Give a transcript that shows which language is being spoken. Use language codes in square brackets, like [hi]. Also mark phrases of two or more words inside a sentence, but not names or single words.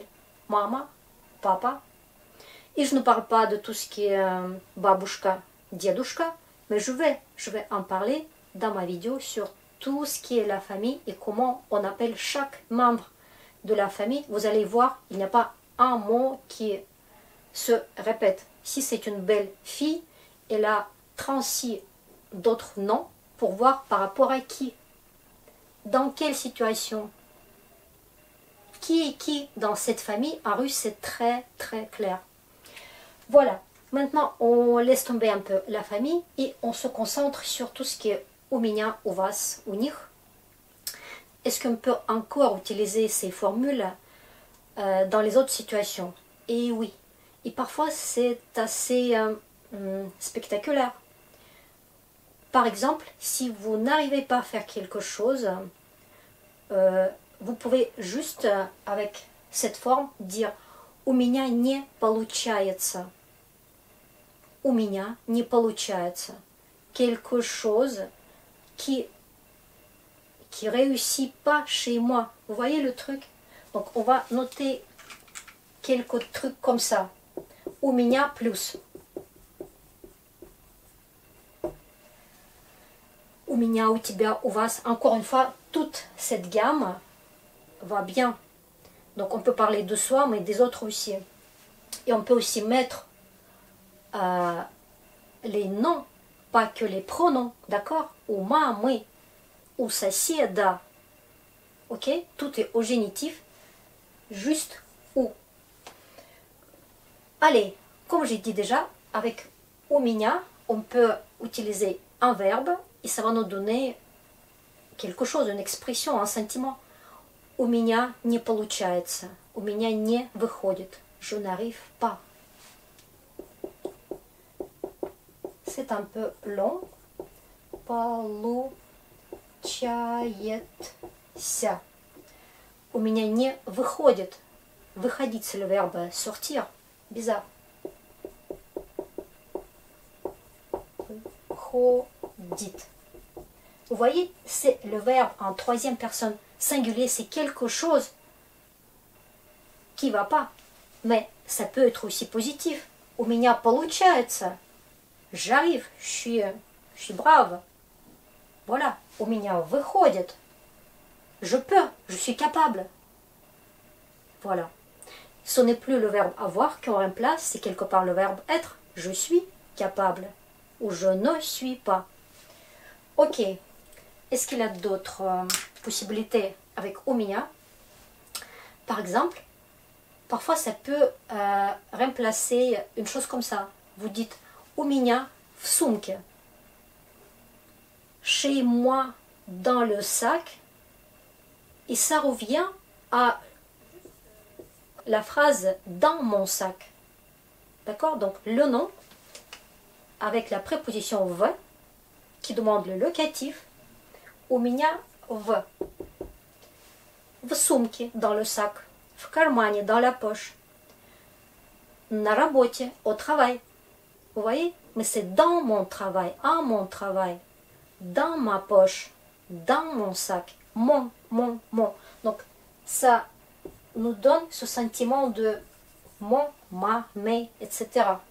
[ru] Мама, папа. [fr] Et je ne parle pas de tout ce qui est [ru] бабушка, дедушка, [fr] mais je vais en parler dans ma vidéo sur tout ce qui est la famille et comment on appelle chaque membre de la famille. Vous allez voir, il n'y a pas un mot qui se répète. Si c'est une belle fille, elle a 36 d'autres noms pour voir par rapport à qui, dans quelle situation, qui est qui dans cette famille. En russe, c'est très très clair. Voilà, maintenant on laisse tomber un peu la famille et on se concentre sur tout ce qui est [ru] у меня, у вас, у них. [fr] Est-ce qu'on peut encore utiliser ces formules dans les autres situations? Et oui, et parfois c'est assez spectaculaire. Par exemple, si vous n'arrivez pas à faire quelque chose, vous pouvez juste avec cette forme dire [ru] у меня не получается. У меня не получается. [fr] Quelque chose qui réussit pas chez moi. Vous voyez le truc? Donc on va noter quelques trucs comme ça. [ru] У меня plus. У меня, у тебя, у вас. [fr] Encore une fois, toute cette gamme va bien. Donc on peut parler de soi, mais des autres aussi. Et on peut aussi mettre les noms, pas que les pronoms, d'accord? [ru] У мамы, у соседа. [fr] Ok? Tout est au génitif, juste ou. Allez, comme j'ai dit déjà, avec [ru] у меня, [fr] on peut utiliser un verbe et ça va nous donner quelque chose, une expression, un sentiment. [ru] У меня не получается, у меня не выходит, [fr] je n'arrive pas. C'est un peu long. [ru] Получается. У меня не выходит. Выходить, [fr] c'est le verbe sortir. Bizarre. Выходит. Vous voyez, c'est le verbe en troisième personne singulier. C'est quelque chose qui ne va pas. Mais ça peut être aussi positif. [ru] У меня получается. [fr] J'arrive, je suis brave. Voilà, [ru] у меня выходит. [fr] Je peux, je suis capable. Voilà. Ce n'est plus le verbe avoir qu'on remplace, c'est quelque part le verbe être. Je suis capable. Ou je ne suis pas. Ok. Est-ce qu'il y a d'autres possibilités avec [ru] у меня? [fr] Par exemple, parfois ça peut remplacer une chose comme ça. Vous dites [ru] у меня в сумке. [fr] Chez moi dans le sac. Et ça revient à la phrase dans mon sac. D'accord? Donc le nom avec la préposition в qui demande le locatif. [ru] У меня в сумке [fr] dans le sac. [ru] В кармане [fr] dans la poche. [ru] На работе [fr] au travail. Vous voyez? Mais c'est dans mon travail, à mon travail, dans ma poche, dans mon sac, mon. Donc, ça nous donne ce sentiment de mon, ma, mes, etc.